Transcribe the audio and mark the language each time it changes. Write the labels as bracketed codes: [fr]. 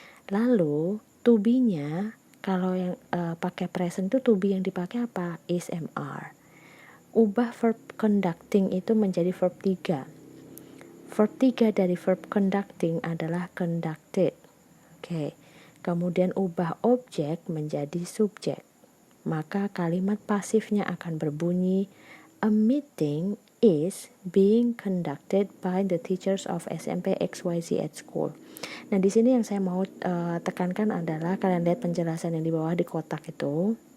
[id] Lalu to be-nya, kalau yang pakai present itu to be yang dipakai apa? Is, am, are. Ubah verb conducting itu menjadi verb 3. Verb 3 dari verb conducting adalah conducted. Oke. Kemudian ubah objek menjadi subjek. Maka kalimat pasifnya akan berbunyi, [en] a meeting is being conducted by the teachers of SMP XYZ at school. [id] Nah, di sini yang saya mau tekankan adalah kalian lihat penjelasan yang di bawah di kotak itu.